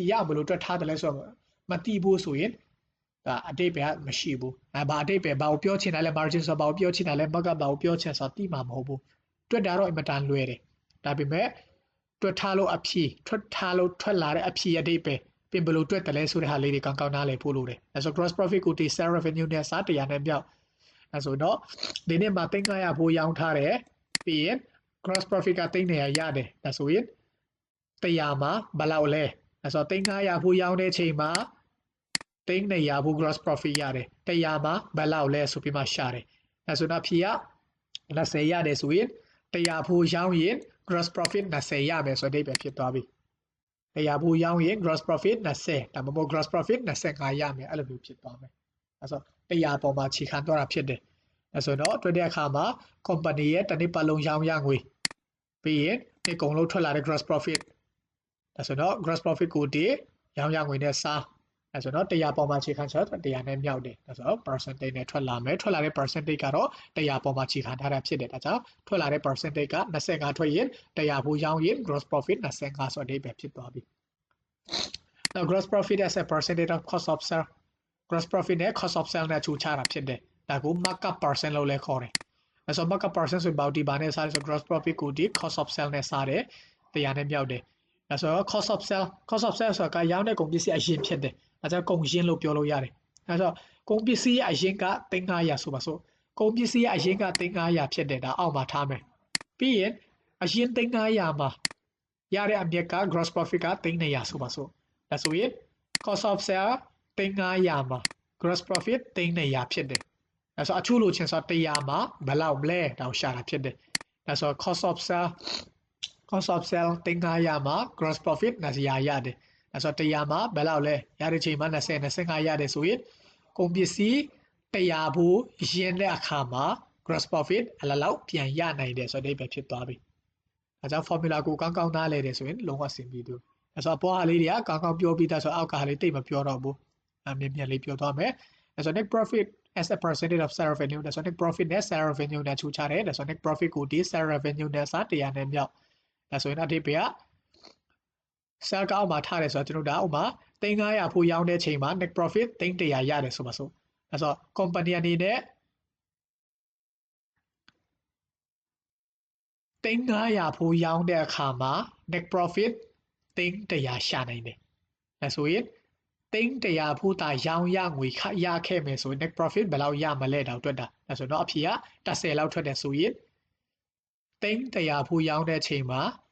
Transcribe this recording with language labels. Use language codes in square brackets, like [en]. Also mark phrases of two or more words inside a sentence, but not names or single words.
[my] ရအောင်ဘယ်လိုတွက်ထားတယ်လဲဆိုတော့မသိဘူးဆိုရင်ဒါအတိတ်ပဲမရှိဘူးဘာအတိတ်ပဲဘာကိုပြောချင်တာလဲ margin ဆိုဘာကိုပြောချင် တာလဲ markup ဘာကိုပြောချင်ဆိုတော့သိမှာမဟုတ်ဘူးတွက်တာတော့အင်မတန်လွယ်တယ်ဒါပေမဲ့တွက်ထားလို့အဖြေထွက်လာတဲ့အဖြေအတိတ်ပဲပြင်ဘယ်လိုတွက်တယ်လဲဆိုတဲ့ဟာလေးတွေကောင်းနားလည်ဖို့လိုတယ်အဲဆို [en] gross profit [my] ကို [en] sales revenue [my] နဲ့စား100နဲ့မြောက်အဲဆိုတော့ဒီနေ့မှာ1500ဖိုးရောင်းထားတယ်ပြီးရင် [en] gross profit [my] က300ရတယ်ဒါဆိုရင်100မှာဘယ်လောက်လဲအဲဆို1500ဖိုးရောင်းတဲ့ချိန်မှာ 300ဖိုး [en] gross profit [my] ရတယ်100မှာဘယ်လောက်လဲဆိုပြီးမှရှာတယ်အဲဆိုတော့ဖြေက20ရတယ်ဆိုရင်100ဖိုးရောင်းရင် [en] gross profit [my] 20ရမယ်ဆိုတဲ့အဓိပ္ပာယ်ဖြစ်သွားပြီ100ဘူးရောင်းရင် [en] gross profit [my] 20 ဒါမှမဟုတ် [en] gross profit [my] 25ရမယ်အဲ့လိုမျိုးဖြစ်သွားမယ်အဲ့ဆို100ပေါ်မှာခြေခံသွားတာဖြစ်တယ်အဲ့ဆိုတော့တွေ့တဲ့အခါမှာ company ရဲ့တစ်နှစ်ပတ် လုံးရောင်းရငွေပြီးရင်ဒီကုန်လုံးထွက်လာတဲ့ [en] gross profit [my] အဲ့ဆိုတော့ [en] gross profit [my] ကိုဒီရောင်းရငွေနဲ့စားအဲ့ဆိုတော့100ပေါ်မှာခြေခံဆိုတော့100နဲ့မြောက်တယ်အဲ့ဆိုတော့ percentage နဲ့ထွက်လာမယ်ထွက်လာတဲ့ percentage ကတော့100ပေါ်မှာခြေခံထားတာဖြစ်တယ်ဒါ ကြောင့်ထွက်လာတဲ့ percentage က25ထွက်ရင်100ဘူးရောင်းရင် [en] gross profit [my] 25 ဆိုတဲ့အဓိပ္ပာယ်ဖြစ်သွားပြီ [en] Now gross profit as a percentage of cost of sale gross profit [my] နဲ့ [en] cost of sale [my] နဲ့ခြုံချတာဖြစ် တယ်ဒါကို [en] markup percent [my] လို့လည်းခေါ်တယ်အဲ့ဆို [en] markup percent [my] ဆိုတော့ဒီဘာနဲ့စားလဲဆို [en] gross profit [my] ကိုဒီ [en] cost of sale [my] နဲ့စားတယ်100နဲ့မြောက်တယ် အဲ့ဆို [en] cost of sale [my] ဆိုတာကရောင်းတဲ့ကုန်ပစ္စည်းအရင်ဖြစ်တယ်အဲ့ဒါကုန်ရင်းလို့ပြောလို့ရတယ်အဲ့ဆိုကုန်ပစ္စည်းအရင်က300ဆိုပါစို့ကုန်ပစ္စည်းအရင်က300ဖြစ်တယ်ဒါအောက်မှာထားမယ်ပြီးရင်အရင်300မှာရတဲ့အမြတ်က [en] gross profit [my] က300ဆိုပါစို့ဒါဆိုရင် [en] cost of sale [my] 300မှာ [en] gross profit [my] 300 ဖြစ်တယ်ဒါဆိုအချို့လိုချင်ဆို100မှာဘယ်လောက်လဲဒါကိုရှာတာဖြစ်တယ်ဒါဆို [en] cost of sale [my] 300 မှာ [en] gross profit [my] 200 ရတယ်ဒါဆို100မှာဘယ်လောက်လဲရတဲ့ချိန်မှာ25ရတယ်ဆိုရင်ကုန်ပစ္စည်း100ဘူးရင်းတဲ့ အခါမှာ [en] gross profit [my] အလောက်ပြန်ရနိုင်တယ်ဆိုတဲ့ပဲဖြစ်သွားပြီအဲကြောင့် formula ကိုကောင်းနားလည်တယ်ဆိုရင်လုံးဝဆင်ပြေသူဆိုတော့ပေါ်ဟာလေးတွေကကောင်းကောင်းပြောပြီးသားဆိုအောက်ကဟာလေးတိတ်မပြောတော့ဘူးမြင်မြန်လေးပြောသွားမယ်ဆိုတော့ [en] net profit as a percentage of sales revenue [my] ဆိုတော့ [en] net profit [my] နဲ့ [en] sales revenue [my] နဲ့ခြူချတယ်ဆိုတော့ [en] net profit [my] ကိုဒီ [en] sales revenue [my] နဲ့စား100နဲ့မြောက်ဒါဆိုရင်အတိတ်က sales ကအောက်မှာထားတယ်ဆိုတော့ကျွန်တော်ဒါဥမာ3500ဖို့ရောင်းတဲ့ချိန်မှာ [en] net profit [my] 3100ရတယ်ဆိုပါစို့အဲဆို company အနေနဲ့ 3500ဖို့ရောင်းတဲ့အခါမှာ [en] net profit [my] 3100ရှာနိုင်တယ်အဲဆိုရင်3100ဖို့တာရောင်းရငွေရခဲ့မယ်ဆိုရင် [en] net profit [my] ဘယ်လောက်ရမလဲတော့တွက်တာအဲဆိုတော့အဖြေက10လောက်ထွက်တယ်ဆိုရင်3100ဖို့ရောင်းတဲ့ချိန်မှာ